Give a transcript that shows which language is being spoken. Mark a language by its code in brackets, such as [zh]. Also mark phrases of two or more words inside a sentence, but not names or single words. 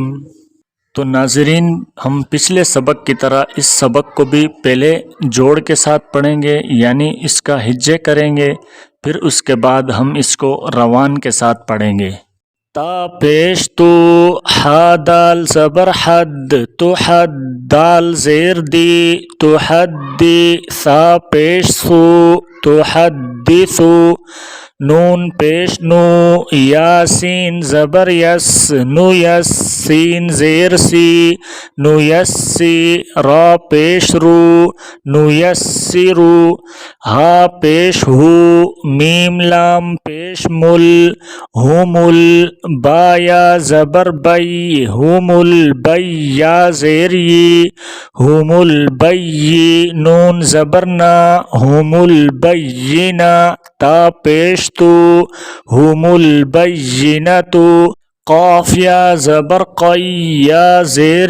[ur] تو ناظرین، ہم پچھلے سبق کی طرح اس سبق کو بھی پہلے جوڑ کے ساتھ پڑھیں گے، یعنی اس کا ہجے کریں گے، پھر اس کے بعد ہم اس کو روان کے ساتھ پڑھیں گے۔ تا پیش تو، حا دال زبر حد، تو حد دال زیر دی، تو حد دی، سا پیش سو، تو حدثو، نون پیش نو، یا سین زبر یس، نو یس، سین زیر سی، نو یس سی، را پیش رو، نو یس سی رو، ہا پیش ہو، میم لام پیش مل، ہومل، با یا زبر بی، ہومل بی، یا زیر یی، ہومل بی، نون زبر نا، ہومل بینا، تا پیش تو، ہومل بینتو، قاف یا زبر قی، یا زیر